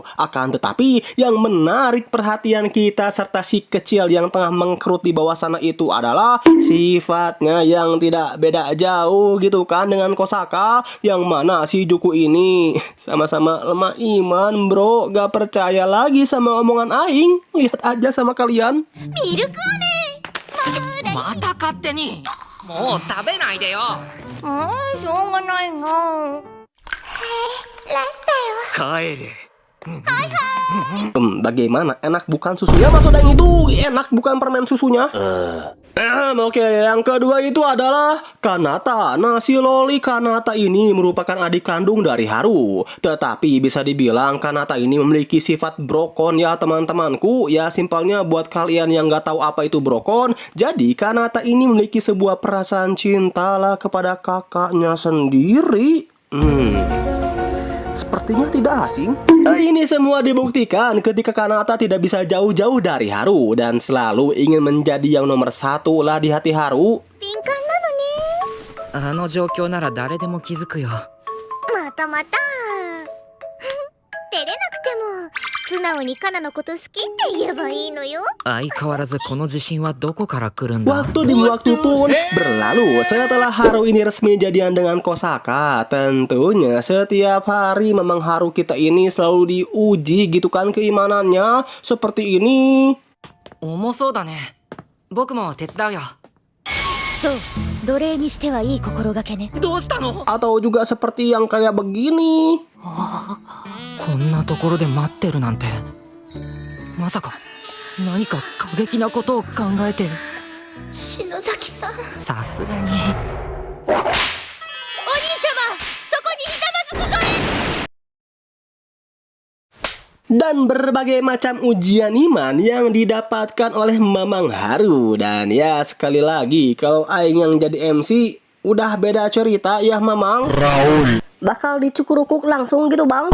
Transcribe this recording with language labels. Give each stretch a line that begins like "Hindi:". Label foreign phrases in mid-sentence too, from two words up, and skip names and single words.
Indonesian: Akan tetapi yang menarik perhatian kita serta si kecil yang tengah mengkerut di bawah sana itu adalah sifatnya yang tidak beda jauh gitu kan dengan Kosaka, yang mana si Juku ini sama-sama lemah iman bro. Gak percaya lagi sama omongan aing. Lihat aja sama kalian. Milk ane.
Japanese: また勝手に。もう食べないでよ。しょうがないな。はい、ラストよ。帰れ。
Indonesian: Bagaimana? Enak bukan susunya? Maksudnya itu enak bukan permen susunya? Oke, yang kedua itu adalah Kanata. Nah, si Loli Kanata ini merupakan adik kandung dari Haru. Tetapi bisa dibilang Kanata ini memiliki sifat brokon ya teman-temanku. Ya simpelnya buat kalian yang nggak tahu apa itu brokon, jadi Kanata ini memiliki sebuah perasaan cinta lah kepada kakaknya sendiri. Sepertinya tidak asing. Ini semua dibuktikan ketika Kanata tidak bisa jauh-jauh dari Haru dan selalu ingin menjadi yang nomor satu lah di hati Haru.
Japanese: 敏感なのね。あの状況なら誰でも気づくよ。またまた。照れなくても素直にカナのこと好きって言えばいいのよ。相変わらずこの自信はどこから来るんだ。
Indonesian: Waktu demi waktu pun berlalu setelah Haru ini resmi jadian dengan Kosaka. Tentunya setiap hari memang Haru kita ini selalu diuji gitu kan keimanannya. Seperti ini.
Japanese: 重そうだね。僕も手伝うよ。そう、奴隷にしてはいい心がけね。どうしたの？
Indonesian: Atau juga seperti yang kayak begini.
Japanese: こんなところで待ってるなんて。まさか何か過激なことを考えてる。篠崎さん、お兄ちゃま、さすがに。そこにひざまずくぞえ。
Indonesian: Dan berbagai macam ujian iman yang didapatkan oleh Mamang Haru. Dan ya sekali lagi, kalau Aing yang jadi MC udah beda cerita ya Mamang. Bakal dicukurukuk langsung gitu bang?